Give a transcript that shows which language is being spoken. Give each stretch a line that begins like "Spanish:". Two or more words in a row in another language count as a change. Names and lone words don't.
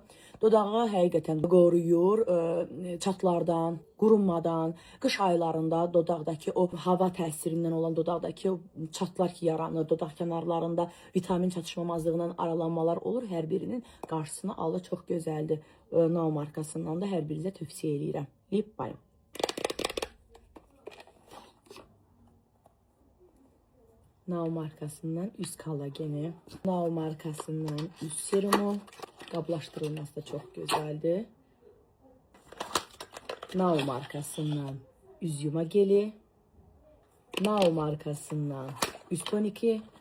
Azerbaijani: Dodağı həqiqətən qoruyur çatlardan, qurunmadan. Qış aylarında dodaqdakı o hava təsirindən olan dodaqdakı o çatlar ki yaranır, dodaq kənarlarında vitamin çatışmamazlığından aralanmalar olur. Hər birinin qarşısını alır. Çox gözəldir. Now markasından da hər birinizə tövsiyə edirəm.
English: Lip balm.
Azerbaijani: Now markasından üz kollageni. Now markasından üz serumu. Qablaşdırılması da çox gözəldir. Now markasından üz yuma geli. Now markasından üz toniki.